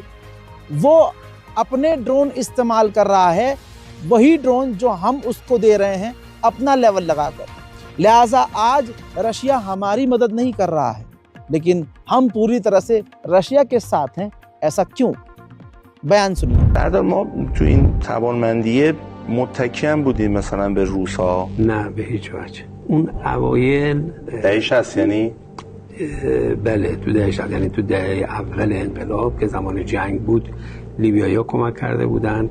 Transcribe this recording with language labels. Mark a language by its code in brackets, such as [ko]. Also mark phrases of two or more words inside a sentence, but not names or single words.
[hi] वो अपने ड्रोन इस्तेमाल कर रहा है, वही ड्रोन जो हम उसको दे रहे हैं अपना लेवल लगाकर। लिहाजा आज रशिया हमारी मदद नहीं कर रहा है, लेकिन हम पूरी तरह से रशिया के साथ हैं। ऐसा क्यों? बयान सुनिए। [fa] بعد ما تو این توانمندی متکی هم بودیم مثلا به روس‌ها؟ نه به هیچ وجه. اون اوایل دهه 60 یعنی بله تو دهه 60، یعنی تو دهه اول انقلاب که زمان جنگ بود لیبیایی‌ها کمک کرده بودن.